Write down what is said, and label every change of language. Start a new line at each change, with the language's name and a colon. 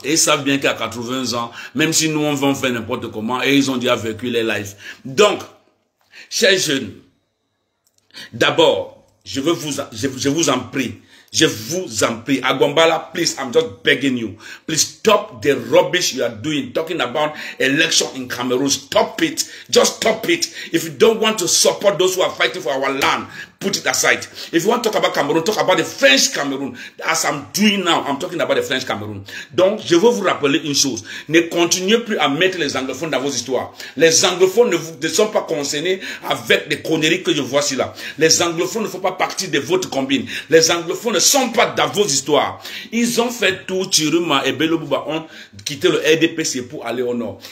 French: Et ils savent bien qu'à 80 ans, même si nous on va faire n'importe comment, et ils ont déjà vécu les lives. Donc, chers jeunes, d'abord, je vous en prie, je vous en prie, Agombala,
English: please, I'm just begging you. Please stop the rubbish you are doing, talking about election in Cameroon. Stop it. Just stop it. If you don't want to support those who are fighting for our land, put it aside. If you want to talk about Cameroon, talk about the French Cameroon. As I'm doing now, I'm talking about the French Cameroon.
French: Donc, je veux vous rappeler une chose. Ne continuez plus à mettre les anglophones dans vos histoires. Les anglophones ne sont pas concernés avec des conneries que je vois ici là. Les anglophones ne font pas partie de votre combine. Les anglophones ne sont pas dans vos histoires. Ils ont fait tout, Chiruma et Bello Bouba ont quitté le RDPC pour aller au nord.